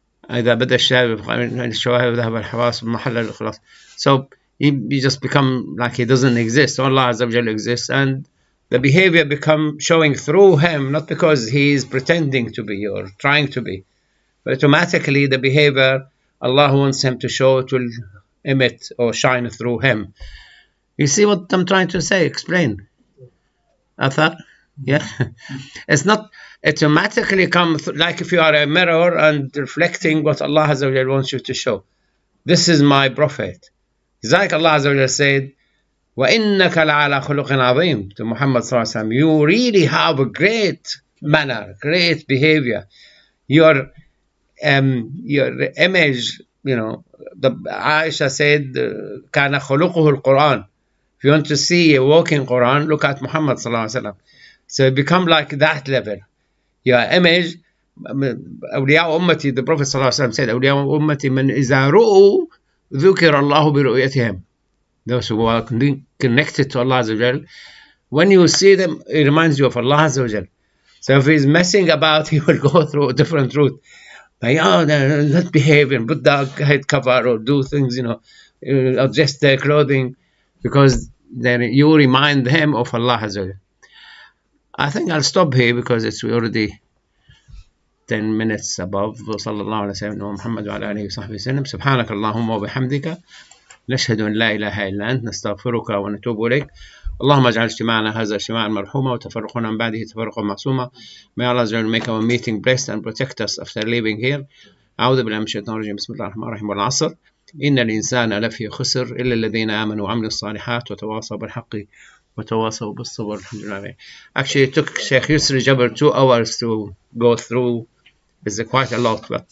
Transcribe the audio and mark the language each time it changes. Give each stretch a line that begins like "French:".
Arabic: إذا بدأ الشواهد ذهب الحواس بمحل الإخلاص.
English: So you just become like he doesn't exist. Allah Azza wa Jal exists, and the behavior become showing through him, not because he is pretending to be or trying to be, but automatically the behavior Allah wants him to show, it will emit or shine through him. You see what I'm trying to say? Explain. Athar? Yeah. It's not automatically come like if you are a mirror and reflecting what Allah Azza wa Jal wants you to show. This is my prophet. It's like Allah Azza wa Jal said,
Arabic: وَإِنَّكَ لَعَلَى خُلُقٍ عَظِيمٍ
English: to Muhammad sallallahu alaihi wasallam. You really have a great manner, great behavior. Your image, you know, the Aisha said,
Arabic: كَانَ خُلُقُهُ الْقُرْآنِ.
English: If you want to see a walking Quran, look at Muhammad sallallahu alaihi wasallam. So become like that level. Your image,
Arabic: أولياء أمتي,
English: the Prophet sallallahu alaihi wasallam said,
Arabic: أولياء أمتي من إذا رؤوا ذكر الله برؤيتهم.
English: Those who are connected to Allah Azza wa Jal, when you see them, it reminds you of Allah Azza wa Jal. So if he's messing about, he will go through a different route. But let's behave and put the head cover or do things, you know, adjust their clothing, because then you remind him of Allah Azza wa Jal. I think I'll stop here because it's already 10 minutes above.
Arabic: وصلى الله على سيدنا محمد وعلى آله وصحبه وسلم. سبحانك اللهم وبحمدك نشهد أن لا إله إلا أنت نستغفرك ونتوب إليك. اللهم اجعل اجتماعنا هذا اجتماعا مرحوما وتفرقنا من بعده تفرقا معصوما.
English: May Allah make our meeting blessed and protect us after leaving here.
Arabic: أعوذ بالله من الشيطان الرجيم. بسم الله الرحمن الرحيم. والعصر إن الإنسان لفي خسر إلا الذين آمنوا وعملوا الصالحات وتواصوا بالحق وتواصوا بالصبر. الحمد لله.
English: Actually, it took Sheikh Yusri Jabr 2 hours to go through. It's quite a lot, but